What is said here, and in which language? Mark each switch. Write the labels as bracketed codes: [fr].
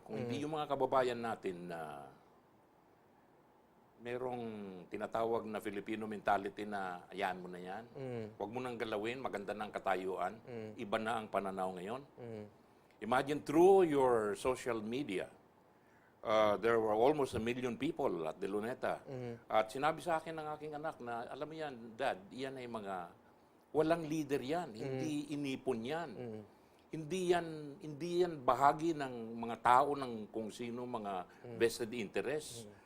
[tl] Kung hindi yung mga kababayan natin na merong tinatawag na Filipino mentality na ayan mo na yan, huwag mo nang galawin, maganda ng katayuan, iba na ang pananaw ngayon. [en] Imagine through your social media, there were almost 1 million people at De Luneta. [tl] At sinabi sa akin ng aking anak na, alam mo yan, Dad, yan ay mga walang leader yan, hindi inipon yan. Hindi yan bahagi ng mga tao ng kung sino mga vested interest.